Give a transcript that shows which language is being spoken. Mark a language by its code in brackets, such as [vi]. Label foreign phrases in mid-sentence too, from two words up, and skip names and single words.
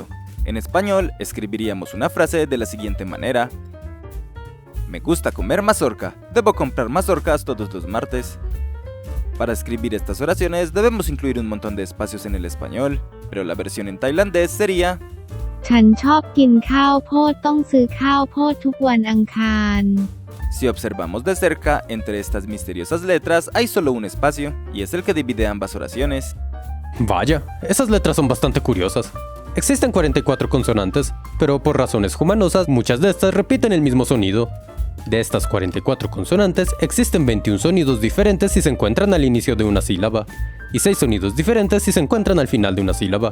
[es] En español, escribiríamos una frase de la siguiente manera: me gusta comer mazorca, debo comprar mazorcas todos los martes. Para escribir estas oraciones debemos incluir un montón de espacios en el español, pero la versión en tailandés sería: [th] ฉันชอบกินข้าวโพดต้องซื้อข้าวโพดทุกวันอังคาร [es] Si observamos de cerca, entre estas misteriosas letras hay solo un espacio, y es el que divide ambas oraciones. Vaya, esas letras son bastante curiosas. Existen 44 consonantes, pero por razones humanosas muchas de estas repiten el mismo sonido. De estas 44 consonantes, existen 21 sonidos diferentes si se encuentran al inicio de una sílaba, y 6 sonidos diferentes si se encuentran al final de una sílaba.